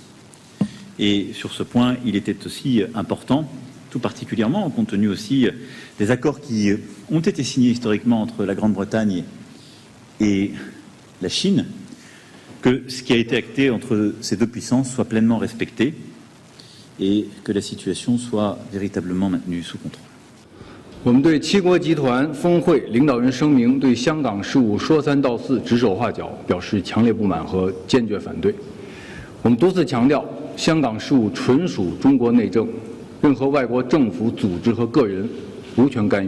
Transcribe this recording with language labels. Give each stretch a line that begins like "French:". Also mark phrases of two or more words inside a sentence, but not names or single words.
French: Et sur ce point, il était aussi important, tout particulièrement compte tenu aussi des accords qui ont été signés historiquement entre la Grande-Bretagne et la Chine, que ce qui a été acté entre ces deux puissances soit pleinement respecté et que la situation soit véritablement maintenue sous contrôle.
Chinese: 我们对七国集团峰会领导人声明对香港事务说三道四、指手画脚表示强烈不满和坚决反对。我们多次强调，香港事务纯属中国内政，任何外国政府、组织和个人无权干预。